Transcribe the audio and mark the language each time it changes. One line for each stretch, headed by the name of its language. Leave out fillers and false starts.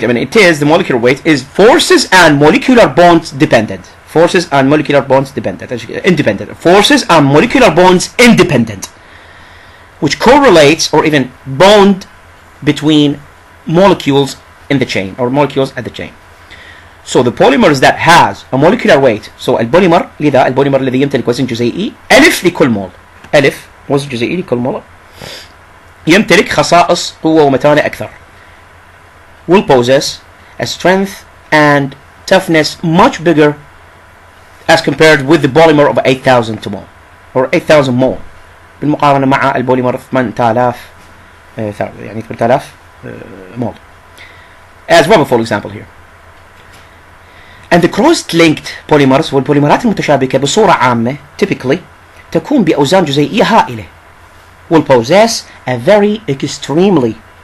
English: The molecular weight is forces and molecular bonds dependent. Forces and molecular bonds independent. Forces and molecular bonds independent, which correlates or even bond between molecules in the chain or molecules at the chain. So the polymers that has a molecular weight, so
Arabic: البوليمر لذا البوليمر الذي يمتلك وزن جزيئي ألف لكل مول، ألف وزن جزيئي لكل مول يمتلك خصائص قوة ومتانة أكثر,
English: will possess a strength and toughness much bigger as compared with the polymer of 8,000 mole or 8,000 mole
Arabic: بالمقارنة مع البوليمر 8000 يعني 8000
English: mole as well for example here. And the cross-linked polymers
Arabic: والبوليمرات المتشابكة بصورة عامة
English: typically
Arabic: تكون بأوزان جزيئية هائلة
English: will possess a very extremely